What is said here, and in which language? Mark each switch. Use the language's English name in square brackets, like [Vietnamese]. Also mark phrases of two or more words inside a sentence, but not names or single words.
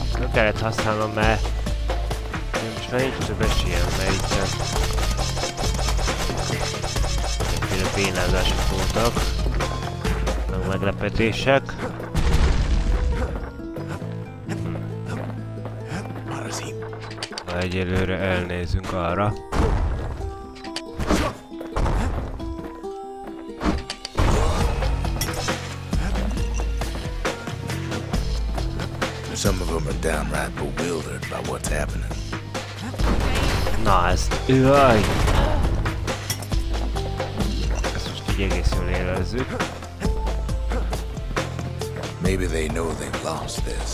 [Hungarian] kellett használnom, mert most már nincs több esélyem, mert itt mindenféle bénázások voltak, meg meglepetések. Egyelőre elnézünk arra. [English] Some of them are downright bewildered by what's happening. [Hungarian] Na ezt... Jaj! Ezt most így egész jól érezzük. [English] Maybe they know they've lost this.